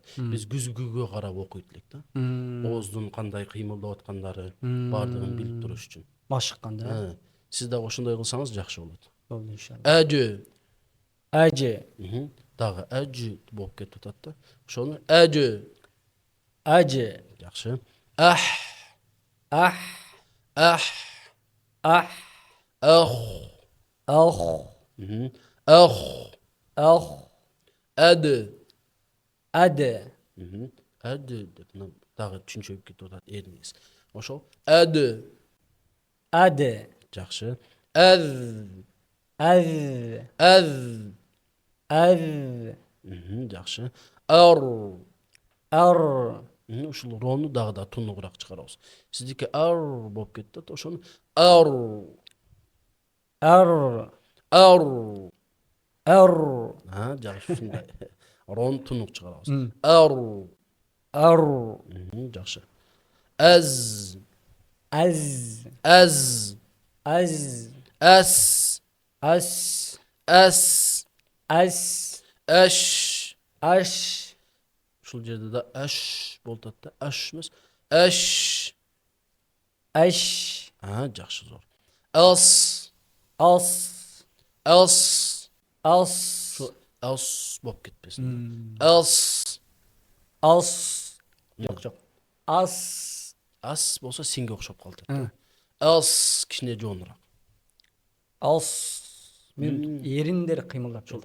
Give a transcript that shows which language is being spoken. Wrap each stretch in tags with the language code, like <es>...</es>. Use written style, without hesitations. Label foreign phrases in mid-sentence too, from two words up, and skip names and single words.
<ky>Биз күзгүгө карап окуйт элек да. Ооздун кандай кыймылдап аткандары баардыгын билип туруш үчүн. Машыкканда. Сиз дагы ошондой кылсаңыз жакшы болот. Болду иншалла. Әжү. Әжи. Дагы әжү болуп кетип атат да. Ошону әжү. Әжи. Жакшы. Ах. Ах. Ах. Ах. Ах. Ах. Ах. Ах. Әді. Әди. Әді деп дагы чүнчөйүп кетип атат эриңиз. Ошол әді. Әди. Жакшы. Әз. Әз. Әз. Әз. Жакшы. Ар. Ар. Ушул рону дагы да тунугураак чыгарабыз. Сиздики ар болуп кетти да, ошону ар. Ар. Ар. Ар. Жакшы, ушундай. Рону тунук чыгарабыз. Ар. Ар. Жакшы. Әз. Әз. Әз. Әз. Әс. Әс. Әс. Әс. Әш. Аш. Ушул жерде да әш болуп атат да. Әш эмес. Әш. Әш. Жакшы, зор. Ас. Ас. Ас. Ас. Ушул ас болуп кетпесин. Ас. Ас. Жок. Ас. Ас болсо синге окшоп калат. Ас кичине жоонураак. Ас. Мен эриндер кыймылдап Ошол</ky>